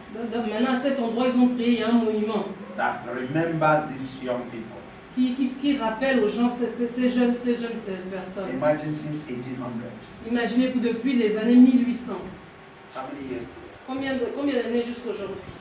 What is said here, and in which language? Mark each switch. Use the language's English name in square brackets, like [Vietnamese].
[French] Maintenant, à cet endroit, ils ont créé un monument [English] that remembers these young people. [French] qui rappelle aux gens ces jeunes personnes. [English] Imagine since 1800. [French] Imaginez-vous depuis les années 1800. [English] How many years today? [French] Combien d'années jusqu'aujourd'hui?